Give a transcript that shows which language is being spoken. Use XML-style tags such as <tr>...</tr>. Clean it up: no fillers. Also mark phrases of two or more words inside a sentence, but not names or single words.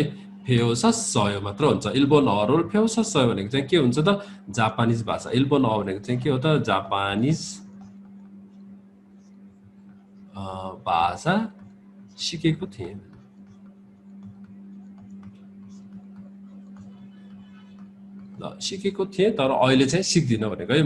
<ne>배웠었어요 मात्र हुन्छ।</ne> <ko>일본어를 배웠었어요</ko> <ne>भनेको चाहिँ के हुन्छ त जापानिज भाषा। 일본어 भनेको चाहिँ के हो त जापानिज भाषा सिकेको थिएँ। ल सिकेको थिएँ तर अहिले चाहिँ सिक्दिनँ भनेको है।</ne>